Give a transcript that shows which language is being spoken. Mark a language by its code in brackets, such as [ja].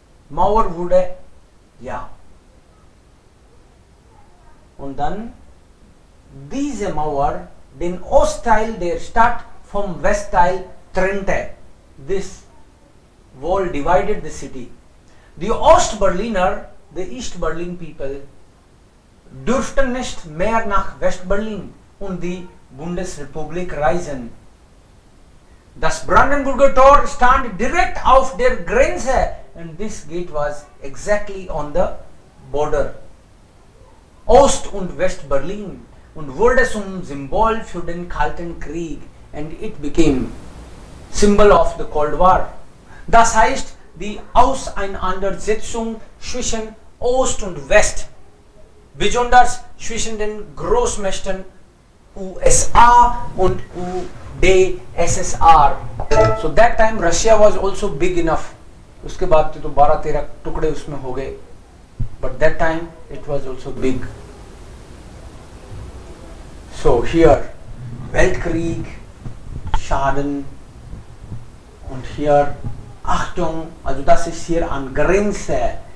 [de] Mauer wurde, ja. Und dann diese Mauer den Ostteil der Stadt vom Westteil trennte. [en] This wall divided the city. [de] Die Ostberliner [en] the East Berlin people [de] durften nicht mehr nach West-Berlin und die Bundesrepublik reisen. Das Brandenburger Tor stand direkt auf der Grenze [en] and this gate was exactly on the border. [de] Ost- und West-Berlin und wurde zum Symbol für den Kalten Krieg [en] and it became symbol of the Cold War. [de] Das heißt, die Auseinandersetzung zwischen Ost und West, besonders zwischen den Großmächten USA und UdSSR. [en] So that time Russia was also big enough. [hi] उसके बाद तो 12-13 टुकड़े उसमें हो गए. [en] But that time it was also big. So here [de] Weltkrieg, Schaden und hier Achtung, also das ist hier an Grenze.